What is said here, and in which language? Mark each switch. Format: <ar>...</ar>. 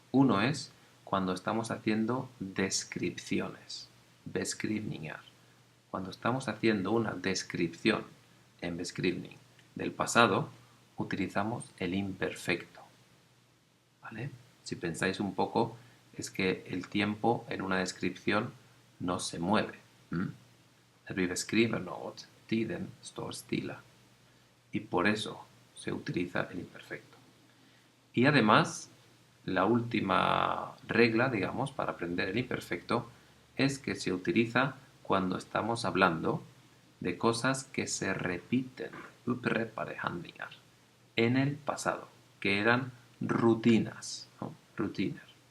<es>Uno es cuando estamos haciendo descripciones, beskrivningar. Cuando estamos haciendo una descripción</es> <sv>en beskrivning</sv> <es>del pasado, utilizamos el imperfecto, ¿vale? Si pensáis un poco, es que el tiempo en una descripción no se mueve.</es> <sv>När vi beskriver något, tiden står stilla.</sv> <es>Y por eso se utiliza el imperfecto. Y además, la última regla, digamos, para aprender el imperfecto es que se utiliza cuando estamos hablando de cosas que se repiten,</es> <sv>upprepade handlingar,</sv> <es>en el pasado, que eran rutinas, ¿no? Rutiner.</es>